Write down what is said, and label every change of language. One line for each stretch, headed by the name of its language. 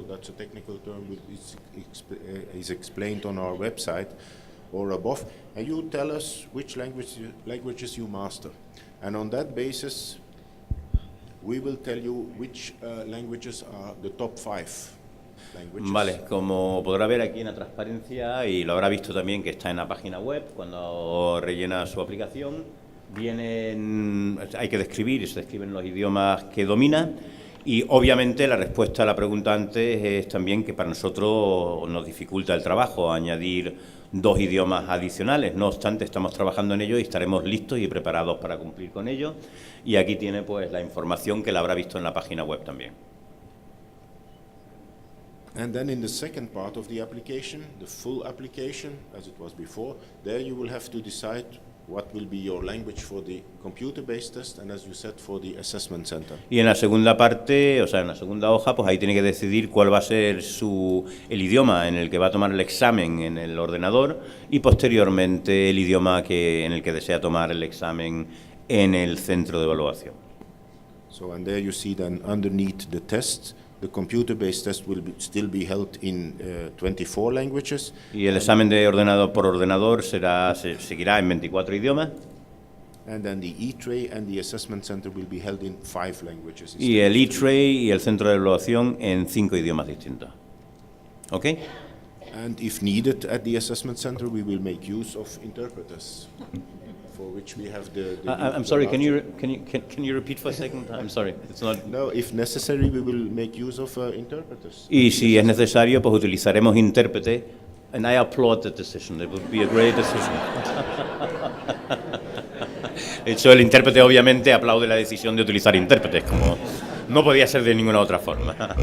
English: That's a technical term which is explained on our website or above, and you tell us which languages you master. And on that basis, we will tell you which languages are the top 5 languages.
Spanish: Vale, como podrá ver aquí en la transparencia, y lo habrá visto también que está en la página web, cuando rellena su aplicación, hay que describir y se describen los idiomas que domina. Y obviamente la respuesta a la pregunta antes es también que para nosotros nos dificulta el trabajo añadir 2 idiomas adicionales. No obstante, estamos trabajando en ello y estaremos listos y preparados para cumplir con ello. Y aquí tiene pues la información que la habrá visto en la página web también.
English: And then in the second part of the application, the full application, as it was before, there you will have to decide what will be your language for the computer-based test and, as you said, for the assessment center.
Spanish: Y en la segunda parte, o sea, en la segunda hoja, pues ahí tiene que decidir cuál va a ser el idioma en el que va a tomar el examen en el ordenador y posteriormente el idioma en el que desea tomar el examen en el centro de evaluación.
English: So, and there you see then underneath the test, the computer-based test will still be held in 24 languages.
Spanish: Y el examen de ordenador por ordenador seguirá en 24 idiomas.
English: And then the E-tray and the assessment center will be held in 5 languages.
Spanish: Y el E-tray y el centro de evaluación en 5 idiomas distintos. ¿Ok?
English: And if needed at the assessment center, we will make use of interpreters. For which we have I'm sorry. Can you repeat for a second? I'm sorry. It's not. No, if necessary, we will make use of interpreters.
Spanish: Y si es necesario, pues utilizaremos intérprete.
English: And I applaud the decision. It would be a great decision.
Spanish: De hecho, el intérprete obviamente aplaude la decisión de utilizar intérpretes, como no podía ser de ninguna otra forma.